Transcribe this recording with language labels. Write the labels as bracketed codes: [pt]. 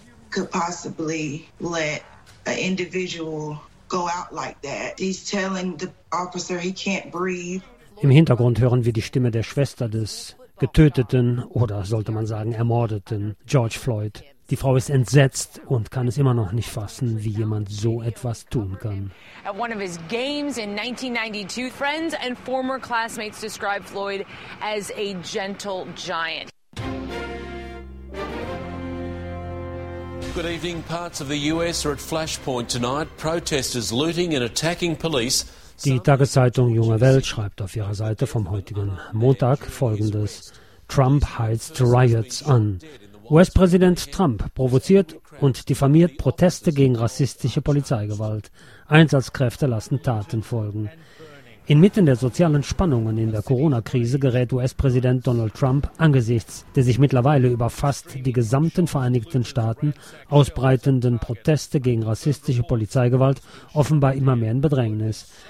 [en] Could possibly let an individual go out like that. He's telling the officer he can't breathe. [de] Im Hintergrund hören wir die Stimme der Schwester des getöteten, oder sollte man sagen ermordeten, George Floyd. Die Frau ist entsetzt und kann es immer noch nicht fassen, wie jemand so etwas tun kann. [en] At one of his games in 1992, friends and former classmates describe Floyd as a gentle giant. Good evening. Parts of the US are at flashpoint tonight. Protesters looting and attacking police. [de] Die Tageszeitung Junge Welt schreibt auf ihrer Seite vom heutigen Montag folgendes: Trump heizt Riots an. US-Präsident Trump provoziert und diffamiert Proteste gegen rassistische Polizeigewalt. Einsatzkräfte lassen Taten folgen. Inmitten der sozialen Spannungen in der Corona-Krise gerät US-Präsident Donald Trump angesichts der sich mittlerweile über fast die gesamten Vereinigten Staaten ausbreitenden Proteste gegen rassistische Polizeigewalt offenbar immer mehr in Bedrängnis.